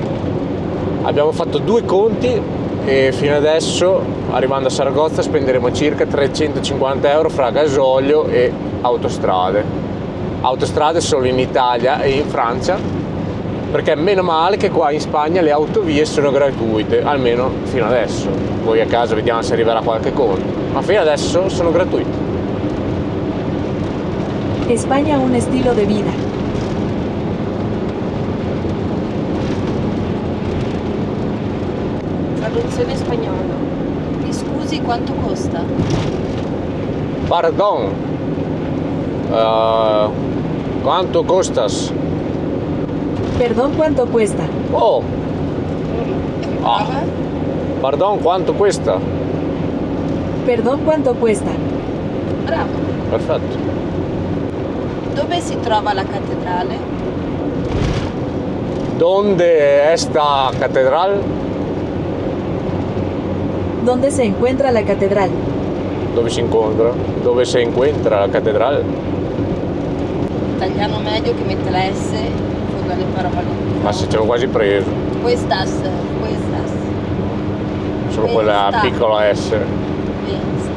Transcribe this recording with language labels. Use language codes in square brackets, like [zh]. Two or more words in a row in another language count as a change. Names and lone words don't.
[it] Abbiamo fatto 2 conti e fino adesso arrivando a Saragozza spenderemo circa 350 euro fra gasolio e autostrade. Autostrade solo in Italia e in Francia, perché meno male che qua in Spagna le autovie sono gratuite, almeno fino adesso. Poi a caso vediamo se arriverà qualche conto, ma fino adesso sono gratuite. [es] España un estilo de vida. [it] Traduzione spagnola. Mi scusi, quanto costa? Pardon, quanto costas? [es] Perdón, ¿cuánto cuesta? [it] Oh, pardon, quanto questa? [es] Perdón, ¿cuánto cuesta? [it] Bravo. Perfetto. Dove si trova la cattedrale? [es] Donde esta catedral? ¿Dónde se encuentra la catedral? [it] Dove si incontra? Dove si incontra la catedral? Italiano medio che mette la S, le parole. Ma se ce l'ho quasi preso. Questas. Solo quella Questa. piccola S. Questa.